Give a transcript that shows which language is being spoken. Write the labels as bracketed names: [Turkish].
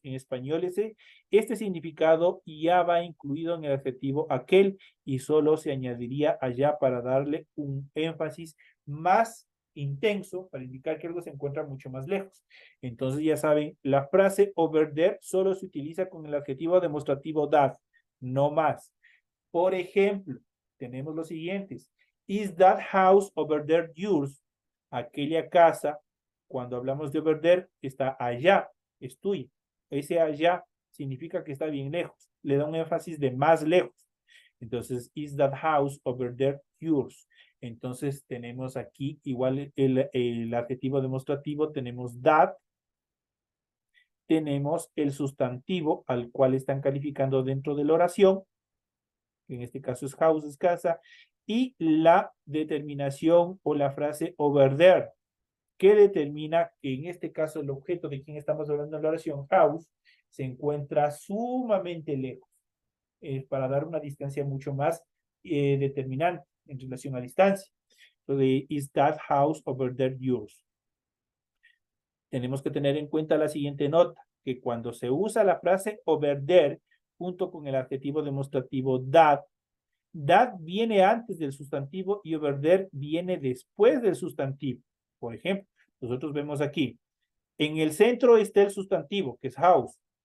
[Spanish] En español este significado ya va incluido en el adjetivo aquel y solo se añadiría allá para darle un énfasis más intenso para indicar que algo se encuentra mucho más lejos. Entonces ya saben, la frase over there solo se utiliza con el adjetivo demostrativo that, no más. Por ejemplo, tenemos los siguientes. [English] Is that house over there yours? [Spanish] Aquella casa, cuando hablamos de over there, está allá, es tuya. Ese allá significa que está bien lejos. Le da un énfasis de más lejos. [English] Entonces, is that house over there yours? [Spanish] Entonces, tenemos aquí igual el adjetivo demostrativo, tenemos that, tenemos el sustantivo al cual están calificando dentro de la oración, en este caso es house, es casa, y la determinación o la frase over there, que determina que en este caso el objeto de quien estamos hablando en la oración, house, se encuentra sumamente lejos, para dar una distancia mucho más determinante en relación a distancia. [English] Entonces, is that house over there yours? [Spanish] Tenemos que tener en cuenta la siguiente nota, que cuando se usa la frase over there, junto con el adjetivo demostrativo that viene antes del sustantivo y over there viene después del sustantivo. Por ejemplo, nosotros vemos aquí, en el centro está el sustantivo, que es house.